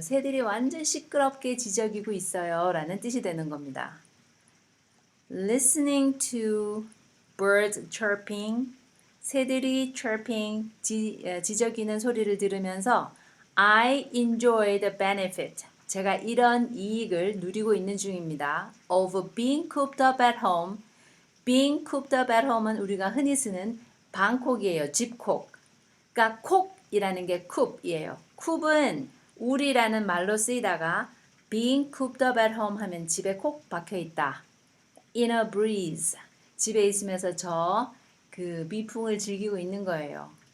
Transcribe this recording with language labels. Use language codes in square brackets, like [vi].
[ko] 새들이 완전 시끄럽게 지저귀고 있어요 라는 뜻이 되는 겁니다. [en] Listening to birds chirping [ko] 새들이 chirping 지저귀는 소리를 들으면서 [en] I enjoy the benefit [ko] 제가 이런 이익을 누리고 있는 중입니다. [en] Of being cooped up at home being cooped up at home은 [ko] 우리가 흔히 쓰는 방콕이에요. 집콕 그러니까 콕이라는 게 coop이에요. coop은 울이라는 말로 쓰이다가 [en] being cooped up at home [ko] 하면 집에 콕 박혀 있다. [en] In a breeze [ko] 집에 있으면서 그 미풍을 즐기고 있는 거예요.